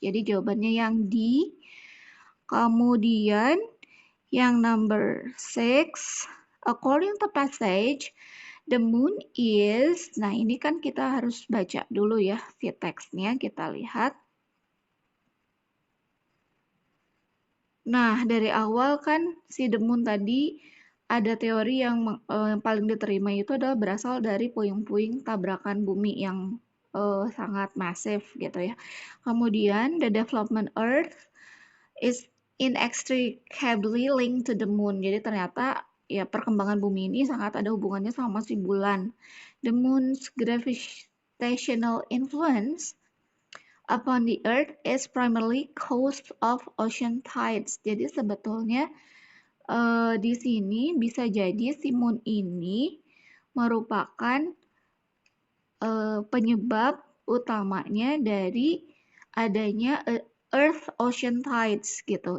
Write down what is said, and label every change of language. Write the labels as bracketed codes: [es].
[id] Jadi jawabannya yang D. Kemudian yang number 6, [en] according to passage, the moon is, [id] nah ini kan kita harus baca dulu ya si teksnya, kita lihat. Nah, dari awal kan si the moon tadi ada teori yang paling diterima itu adalah berasal dari puing-puing tabrakan bumi yang sangat masif gitu ya. Kemudian [en] the development Earth is inextricably linked to the moon. [id] Jadi ternyata ya perkembangan bumi ini sangat ada hubungannya sama si bulan. [en] The moon's gravitational influence upon the earth is primarily caused of ocean tides. [id] Jadi sebetulnya di sini bisa jadi si moon ini merupakan penyebab utamanya dari adanya Earth Ocean Tides gitu.